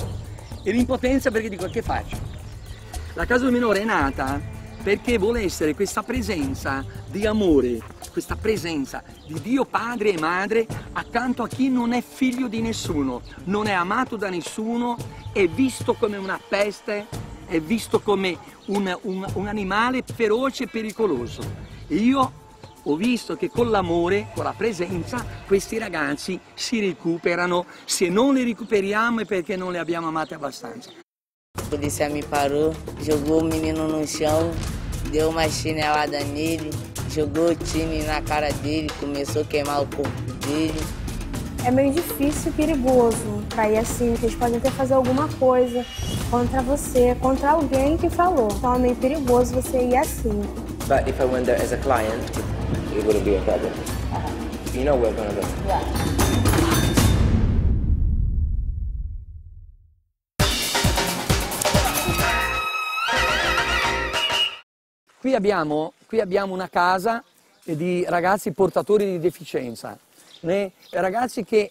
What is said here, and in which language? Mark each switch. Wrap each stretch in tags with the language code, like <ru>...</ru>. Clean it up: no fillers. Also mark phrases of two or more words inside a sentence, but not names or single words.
<it>E l'impotenza perché dico, che faccio? La casa del minore è nata perché vuole essere questa presenza di amore, questa presenza di Dio Padre e Madre accanto a chi non è figlio di nessuno, non è amato da nessuno, è visto come una peste, è visto come un animale feroce e pericoloso. E io ho visto che con l'amore, con la presenza, questi ragazzi si recuperano. Se non li recuperiamo è perché non li abbiamo amati abbastanza.</it> <pt>A polícia me parou, jogou o menino no chão, deu uma chinelada nele, jogou o time na cara dele, começou a queimar o corpo dele. É meio difícil e perigoso pra ir assim, porque eles podem até fazer alguma coisa contra você, contra alguém que falou. Então é meio perigoso você ir assim.</pt> <en>But if I went there as a client, it wouldn't be a problem. You know we're gonna go. Yeah.</en> <it>Qui abbiamo una casa di ragazzi portatori di deficienza, ragazzi che</it>